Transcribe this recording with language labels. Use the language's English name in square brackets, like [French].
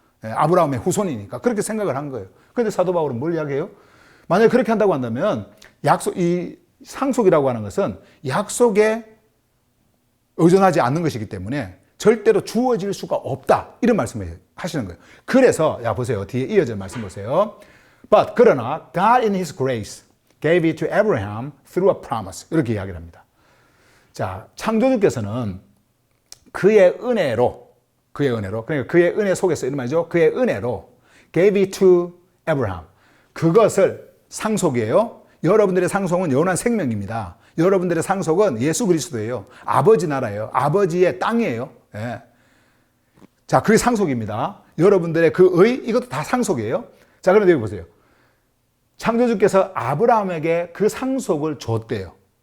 [Korean] 아브라함의 후손이니까 그렇게 생각을 한 거예요. 그런데 사도 바울은 뭘 이야기해요? 만약에 그렇게 한다고 한다면 이 상속이라고 하는 것은 약속에 의존하지 않는 것이기 때문에 절대로 주어질 수가 없다, 이런 말씀을 하시는 거예요. 그래서 보세요. 뒤에 이어질 말씀 보세요. [English] But [Korean] 그러나 [English] God in His grace gave it to Abraham through a promise. [Korean] 이렇게 이야기를 합니다. 자, 창조주께서는 그의 은혜로, 그러니까 그의 은혜 속에서 이런 말이죠. 그의 은혜로 [English] gave it to Abraham. [Korean] 그것을, 상속이에요. 여러분들의 상속은 영원한 생명입니다. 여러분들의 상속은 예수 그리스도예요. 아버지 나라예요. 아버지의 땅이에요. 자, 그게 상속입니다. 여러분들의 그 이것도 다 상속이에요. 자, 그런데 여기 보세요. 창조주께서 아브라함에게 그 상속을 줬대요.